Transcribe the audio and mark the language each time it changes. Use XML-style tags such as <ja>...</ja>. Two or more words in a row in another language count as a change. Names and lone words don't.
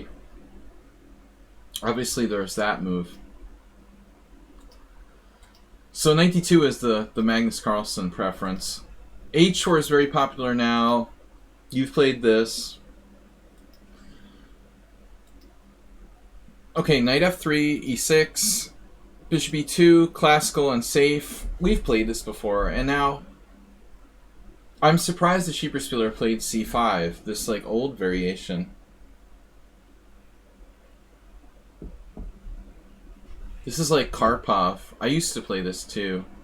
<en>Obviously, there's that move. So knight d2 is the Magnus Carlsen preference. h4 is very popular now. You've played this. Okay, knight f3, e6, bishop e2, classical and safe. We've played this before, and now I'm surprised the cheaper spieler played c5, this like old variation. This is like Karpov. I used to play this too.</en>